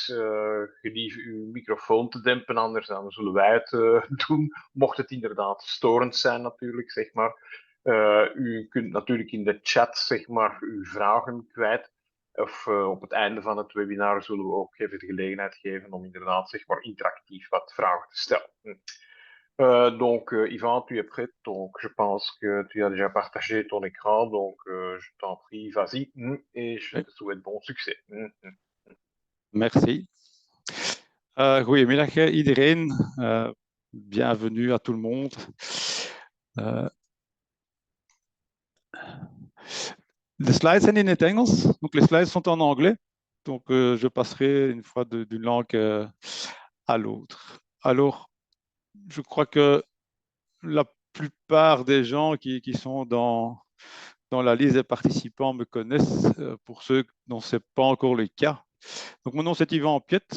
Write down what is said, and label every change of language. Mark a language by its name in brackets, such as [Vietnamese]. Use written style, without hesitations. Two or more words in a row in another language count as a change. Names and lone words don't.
[Dutch] Gelieve uw microfoon te dempen, anders dan zullen wij het doen. Mocht het inderdaad storend zijn natuurlijk, zeg maar. U kunt natuurlijk in de chat zeg maar uw vragen kwijt. Of op het einde van het webinar zullen we ook even de gelegenheid geven om inderdaad zeg maar interactief wat vragen te stellen. [French] Donc, Yvan, tu es prêt? Donc, je pense que tu as déjà partagé ton écran. Donc, je t'en prie, vas-y. Et je te souhaite bon succès. Merci. [Dutch] Goedemiddag iedereen. [French] Bienvenue à tout le monde. Les slides [Dutch] zijn in het Engels. [French] Donc, les slides sont en anglais. Donc, je passerai une fois d'une langue à l'autre. Alors, je crois que la plupart des gens qui sont dans la liste des participants me connaissent. Pour ceux dont ce n'est pas encore le cas. Donc, mon nom, c'est Yvan Piette.